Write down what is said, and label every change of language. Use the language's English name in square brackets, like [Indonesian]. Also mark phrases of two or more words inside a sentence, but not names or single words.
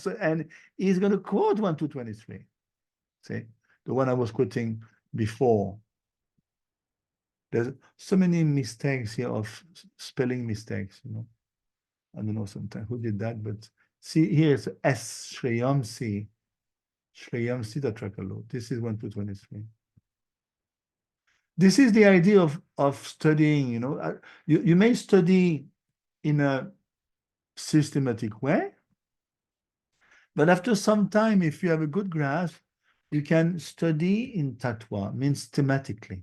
[English] So, and he's going to quote 1223. See, the one I was quoting before. There's so many mistakes here of spelling mistakes, you know. I don't know sometimes who did that, but see, here's S. Shreyamsi. Shreyamsi Tatrakalo. This is 1223. This is the idea of studying, you know. You may study in a systematic way, but after some time, if you have a good grasp, you can study in tattva, means thematically.